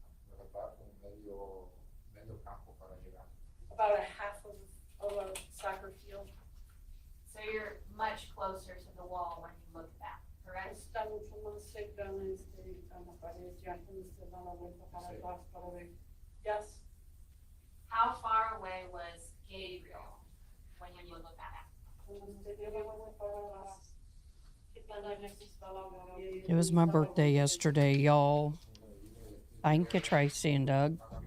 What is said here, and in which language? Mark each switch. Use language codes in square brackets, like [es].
[es] Me faltaba como medio campo para llegar. [en] About a half of a soccer field. So you're much closer to the wall when you look back, correct? [es] Está mucho más cerca a la pared, ya cuando usted da la vuelta para atrás para ver. [en] Yes. How far away was Gabriel when you look back? [es] Cuando usted dio la vuelta para atrás, ¿qué tan lejos estaba Gabriel? [en] It was my birthday yesterday, y'all. Thank you, Tracy and Doug.